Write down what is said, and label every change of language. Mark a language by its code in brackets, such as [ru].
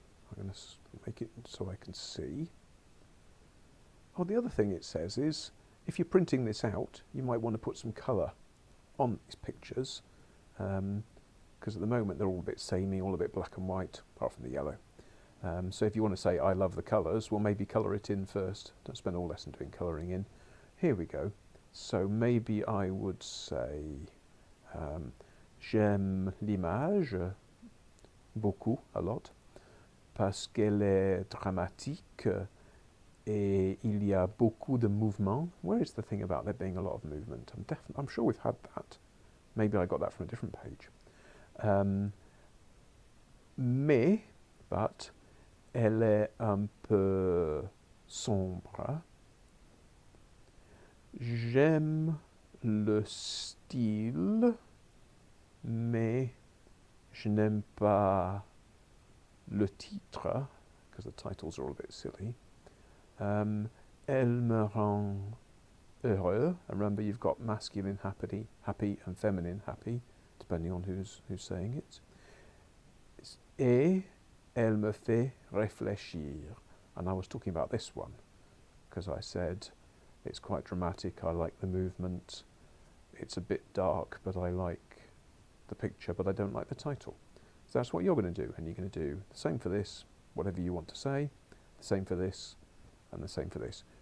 [en] I'm going to make it so I can see. Oh, the other thing it says is, if you're printing this out, you might want to put some colour on these pictures, because at the moment they're all a bit samey, all a bit black and white, apart from the yellow. So if you want to say, I love the colours, well, maybe colour it in first. Don't spend all lesson doing colouring in. Here we go. So maybe I would say, [fr] j'aime l'image, beaucoup, [en] a lot, [fr] parce qu'elle est dramatique, et il y a beaucoup de mouvement. [en] Where is the thing about there being a lot of movement? I'm sure we've had that. Maybe I got that from a different page. [fr] Mais, [en] but, [fr] elle est un peu sombre. J'aime le style, mais je n'aime pas le titre, [en] because the titles are all a bit silly. [fr] Elle me rend heureux. [en] And remember, you've got masculine happy, and feminine happy, depending on who's saying it. [fr] Et elle me fait réfléchir. [en] And I was talking about this one, because I said it's quite dramatic, I like the movement, it's a bit dark, but I like the picture, but I don't like the title. So that's what you're going to do, and you're going to do the same for this, whatever you want to say, the same for this, and the same for this.